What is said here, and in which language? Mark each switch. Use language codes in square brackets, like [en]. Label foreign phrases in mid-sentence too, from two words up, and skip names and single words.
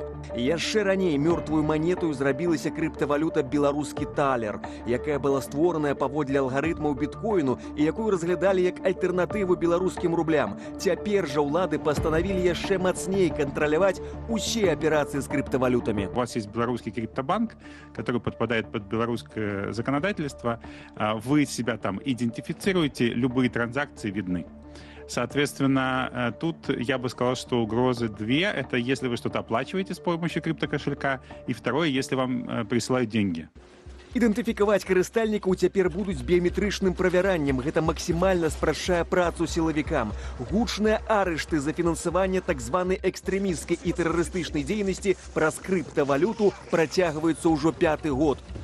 [be] Яшчэ раней мёртвую манету зрабілася крыптавалюта беларускі талер, якая была створаная паводле алгарытмаў біткоіну і якую разглядалі як альтэрнатыву беларускім рублям. Цяпер жа ўлады пастанавілі яшчэ мацней кантраляваць усе аперацыі з криптовалютами. [ru] У вас есть белорусский криптобанк, который подпадает под белорусское законодательство. Вы себя там идентифицируете, любые транзакции видны. Соответственно, тут я бы сказал, что угрозы две. Это если вы что-то оплачиваете с помощью криптокошелька, и второе, если вам присылают деньги. [be] Ідэнтыфікаваць карыстальнікаў цяпер будуць біяметрычным правяраннем. Гэта максімальна спрашчае працу сілавікам. Гучныя арышты за фінансаванне так званай экстрэмісцкай і тэрарыстычнай дзейнасці праз крыптавалюту працягваецца ўжо 5-й год.